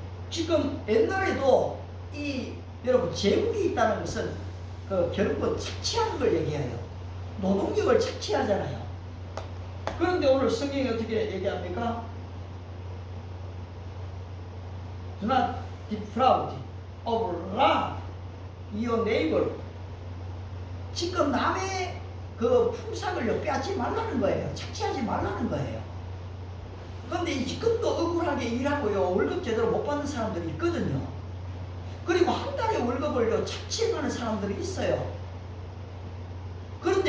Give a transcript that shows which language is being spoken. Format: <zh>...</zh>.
<ko>지금 옛날에도 이 여러분 제국이 있다는 것은 결국은 착취하는 걸 얘기해요. 노동력을 착취하잖아요. 그런데 오늘 성경이 어떻게 얘기합니까?</ko> <en>Do not defraud of love your neighbor.</en> <ko>지금 남의 그 품삯을 빼앗지 말라는 거예요. 착취하지 말라는 거예요. 그런데 지금도 억울하게 일하고요, 월급 제대로 못 받는 사람들이 있거든요. 그리고 한 달에 월급을요 착취해가는 사람들이 있어요. 그런데</ko>